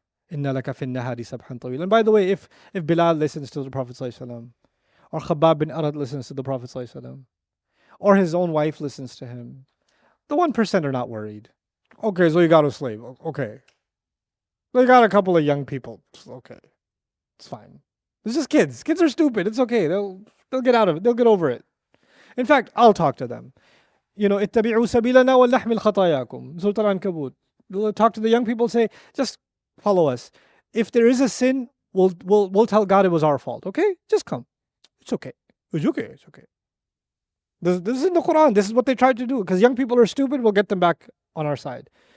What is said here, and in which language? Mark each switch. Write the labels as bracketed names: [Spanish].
[Arabic] Inna laka fin nahari sabhan tawil. [English] And by the way, if Bilal listens to the Prophet ﷺ, or Khabbab bin Arad listens to the Prophet ﷺ, or his own wife listens to him, the 1% are not worried. Okay, so you got a slave. Okay. They got a couple of young people. Okay. It's fine. It's just kids. Kids are stupid. It's okay. They'll get out of it. They'll get over it. In fact, I'll talk to them. [Arabic] اتبعوا سبيلنا ولنحمل خطاياكم. [English] Surah Al-Ankabut. Talk to the young people, say, just follow us. If there is a sin, we'll tell God it was our fault. Okay? Just come. It's okay. It's okay. It's okay. This is in the Quran. This is what they tried to do. Because young people are stupid, we'll get them back on our side.